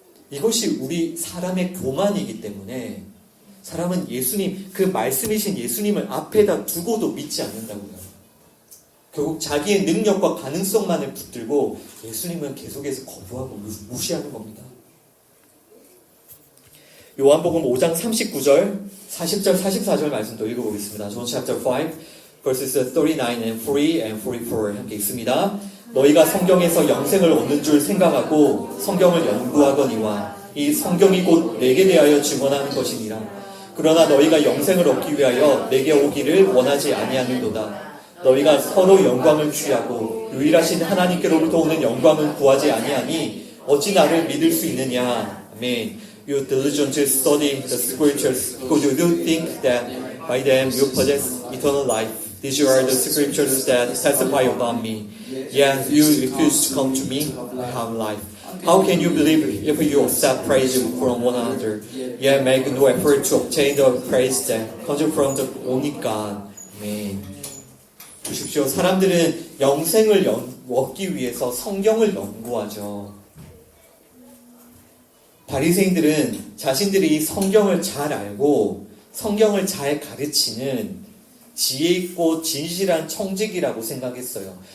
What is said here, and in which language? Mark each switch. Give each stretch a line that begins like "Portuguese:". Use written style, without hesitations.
Korean: 이것이 우리 사람의 교만이기 때문에 사람은 예수님, 그 말씀이신 예수님을 앞에다 두고도 믿지 않는다고요. 결국 자기의 능력과 가능성만을 붙들고 예수님은 계속해서 거부하고 무시하는 겁니다. 요한복음 5장 39절, 40절, 44절 말씀도 읽어보겠습니다.
English: John chapter 5, verses 39 and 3 and 44
Korean: 함께 읽습니다. 너희가 성경에서 영생을 얻는 줄 생각하고 성경을 연구하거니와 이 성경이 곧 내게 대하여 증언하는 것이니라. 그러나 너희가 영생을 얻기 위하여 내게 오기를 원하지 아니하는도다. 너희가 서로 영광을 취하고 유일하신 하나님께로부터 오는 영광을 구하지 아니하니 어찌 나를 믿을 수 있느냐. 아멘.
English: You diligently study the scriptures because you do think that by them you possess eternal life. These are the scriptures that testify about me. Yet you refuse to come to me and have life. How can you believe if you accept praise from one another, yet make no effort to obtain the praise that comes from the only God?
Korean: Amen. 보십시오. 사람들은 영생을 얻기 위해서 성경을 연구하죠. 바리새인들은 자신들이 성경을 잘 알고 성경을 잘 가르치는 지혜 있고 진실한 청지기라고 생각했어요.